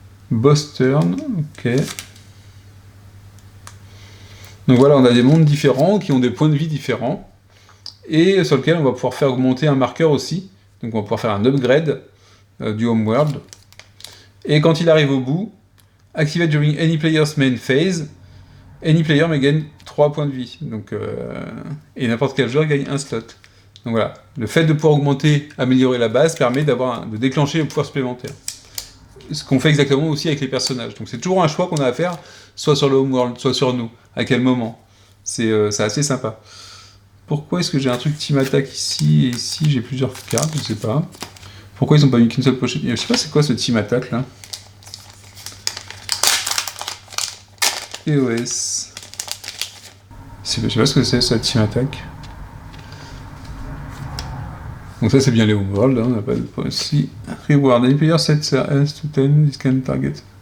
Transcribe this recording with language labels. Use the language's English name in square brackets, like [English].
[English] Boss turn, ok. [French] Donc voilà, on a des mondes différents qui ont des points de vie différents et sur lesquels on va pouvoir faire augmenter un marqueur aussi. Donc on va pouvoir faire un upgrade du homeworld. Et quand il arrive au bout, [English] activate during any player's main phase, any player may gain 3 [French] points de vie. Donc, et n'importe quel joueur gagne un slot. Donc voilà, le fait de pouvoir augmenter, améliorer la base permet de déclencher le pouvoir supplémentaire. Ce qu'on fait exactement aussi avec les personnages. Donc c'est toujours un choix qu'on a à faire, soit sur le homeworld, soit sur nous. À quel moment? C'est assez sympa. Pourquoi est-ce que j'ai un truc Team Attack ici et ici j'ai plusieurs cartes? Je sais pas. Pourquoi ils ont pas mis qu'une seule pochette? Je sais pas c'est quoi ce Team Attack là. EOS. Je sais pas ce que c'est ça Team Attack. Donc ça c'est bien les homeworld, hein, on n'a pas de point ici. [English] Reward, any player set else to 10, this can target.